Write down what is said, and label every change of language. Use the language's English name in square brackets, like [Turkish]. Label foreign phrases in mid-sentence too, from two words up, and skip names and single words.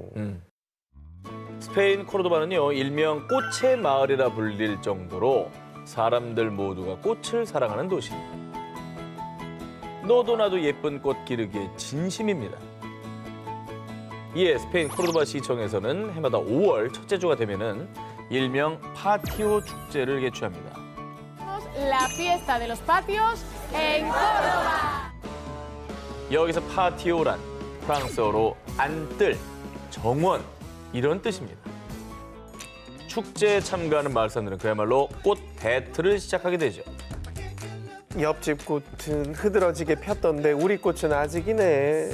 [Korean] 스페인 코르도바는요, 일명 꽃의 마을이라 불릴 정도로 사람들 모두가 꽃을 사랑하는 도시입니다. 너도 나도 예쁜 꽃 기르기에 진심입니다. 이에 스페인 코르도바 시청에서는 해마다 5월 첫째 주가 되면은 일명 파티오 축제를 개최합니다. [Spanish] La fiesta de los patios en Córdoba. [Korean] 여기서 파티오란 프랑스어로 안뜰, 정원 이런 뜻입니다. 축제에 참가하는 마을 사람들은 그야말로 꽃 배틀을 시작하게 되죠. 옆집 꽃은 흐드러지게 폈던데 우리 꽃은 아직이네.